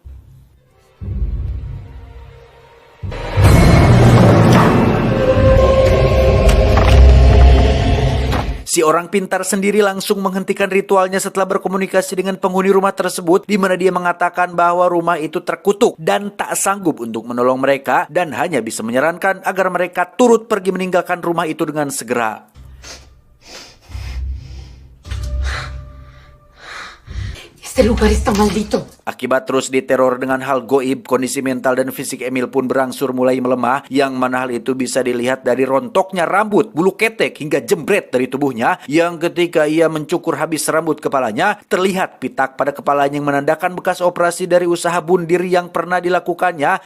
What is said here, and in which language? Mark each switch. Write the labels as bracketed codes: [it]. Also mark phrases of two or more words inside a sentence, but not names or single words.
[id] Si orang pintar sendiri langsung menghentikan ritualnya setelah berkomunikasi dengan penghuni rumah tersebut, di mana dia mengatakan bahwa rumah itu terkutuk dan tak sanggup untuk menolong mereka dan hanya bisa menyarankan agar mereka turut pergi meninggalkan rumah itu dengan segera. [es] Este lugar está maldito. [id] Akibat terus diteror dengan hal goib, kondisi mental dan fisik Emil pun berangsur mulai melemah, yang mana hal itu bisa dilihat dari rontoknya rambut, bulu ketek, hingga jembret dari tubuhnya, yang ketika ia mencukur habis rambut kepalanya, terlihat pitak pada kepalanya yang menandakan bekas operasi dari usaha bunuh diri yang pernah dilakukannya.